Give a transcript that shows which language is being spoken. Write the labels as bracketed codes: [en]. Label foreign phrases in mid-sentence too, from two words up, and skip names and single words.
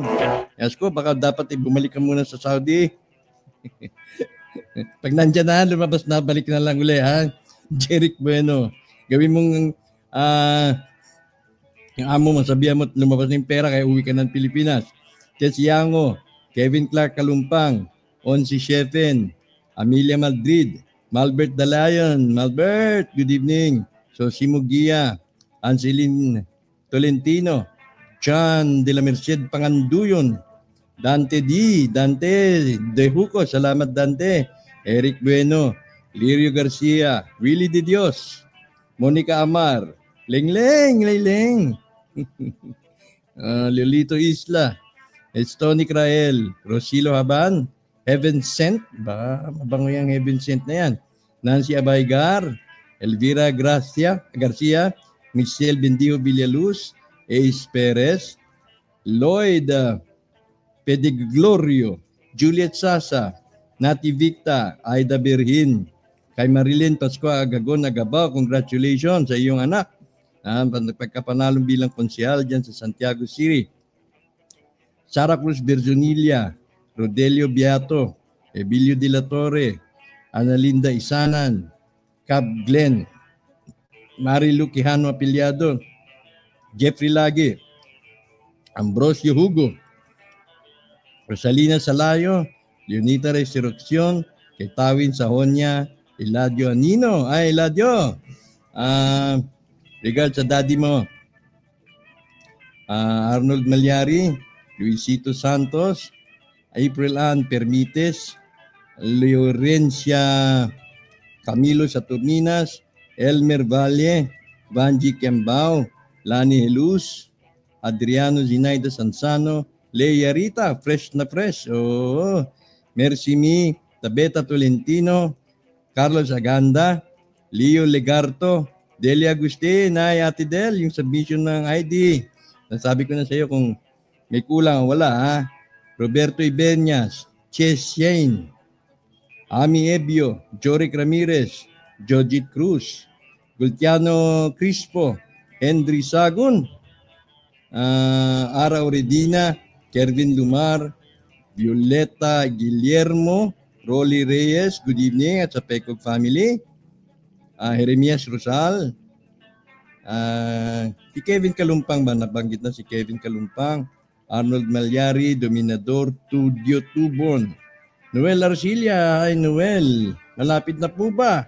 [tl] Miasco, baka dapat bumalik ka muna sa Saudi. Pag nandiyan na, lumabas na, balik na lang uli, ha? Jeric Bueno, gawin mong yung amo mo, sabihan mo, lumabas na yung pera, kaya uwi ka ng Pilipinas. Tess Yango, Kevin Clark Kalumpang, Onsi Shefen, Amelia Madrid, Malbert Dalayan. Malbert, [en] good evening. [tl] Sosimo Gia, Anselin Tolentino, Chan de la Merced Panganduyon, Dante De Huco, salamat Dante. Eric Bueno, Lirio Garcia, Willie De Dios, Monica Amar, Leng. Leolito Isla, Tony Crael, Rosilo Haban, Heaven Sent, baka mabango yung Heaven Sent na yan. Nancy Abaygar, Elvira Garcia, Michelle Bendijo Villaluz, Ace Perez, Lloyd Pediglorio, Juliet Sasa, Nati Victa, Aida Berhin, kay Marilyn Pascua Agagon Agabaw, congratulations sa iyong anak. Pagkapanalong bilang konsyal dyan sa Santiago City. Sara Cruz Virginilia, Rodelio Beato, Ebilio de la Torre, Analinda Isanan, Cab Glenn, Marilu Quijano Apiliado, Jeffrey Lagi, Ambrosio Hugo, Rosalina Salayo, Leonita Resurrección, kay Tawin Sahonia, Eladio Anino. Eladio, regards sa daddy mo. Arnold Malyari, Luisito Santos, April Ann Permites, Llorencia Camilo Saturninas, Elmer Valle, Vanji Kembao, Lani Helus, Adriano Zinaida Sansano, Leia Rita, fresh na fresh. Merci Mi, Tabeta Tolentino, Carlos Aganda, Leo Legarto, Delia Agustin, Ate Del, yung submission ng ID. Nasabi ko na sa iyo kung may kulang o wala, ha? Roberto Ibeñas, Ches Shane, Ami Ebio, Joric Ramirez, Jojit Cruz, Gultiano Crispo, Henry Sagun, Ara Oredina, Kervin Lumar, Violeta Guillermo, Rolly Reyes, [en] good evening [tl] at sa Pecog family. Jeremias Rosal, si Kevin Kalumpang ba? Nabanggit na si Kevin Kalumpang. Arnold Malyari, Dominador, Tudio Tubon. Noel Arcilia, hi Noel. Malapit na po ba?